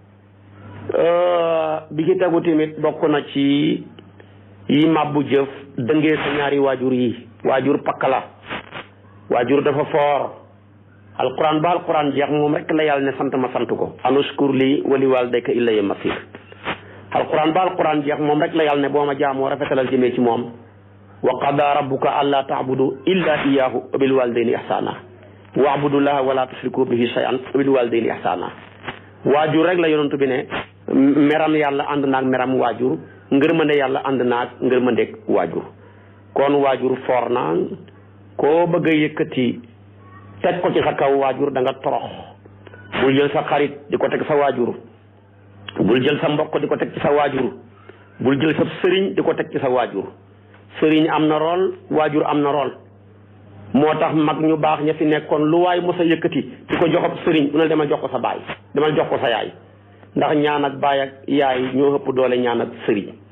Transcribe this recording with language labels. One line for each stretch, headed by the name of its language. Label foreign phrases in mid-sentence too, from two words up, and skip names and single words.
Wolof: bi ci tegu tamit bokk na ci yi màbbu jëf dëngee sa ñaari waajur yi. waajur pakk la, waajur dafa foor. alquran ba alquran jeex moom rek la yàlla ne sant ma sant ko
Arabic: أن اشكر لي ولوالديك إلي المصير.
Wolof: alquran ba alquran jeex moom rek la yàlla ne boo ma jaamoo rafetalal jëmee ci moom.
Arabic: وقضى ربك ألا تعبدوا إلا إياه وبالوالدين إحسانا واعبدوا الله ولا تشركوا به شيئا وبالوالدين إحسانا.
Wolof: waajur rek la yonantu bi ne meram yàlla ànd naag meram waajur, ngërmande yàlla ànd naag ngërmandeeg waajur. kon waajur foor na koo bëgg a yëkkati teg ko ci sa kaw waajur da nga torox bul jël sa xarit di ko teg sa waajur bul jël sa mbokk di ko teg ci sa waajur bul jël sa sëriñ di ko teg ci sa waajur sëriñ am na rôle waajur am na rôle moo tax mag ñu baax ña fi nekkoon lu waay mos a yëkkati di ko jox ab sëriñ bu ne demal jox ko sa baay demal jox ko sa yaay ndax ñaan ak baay ak yaay ñoo ëpp doole ñaan ak sëriñ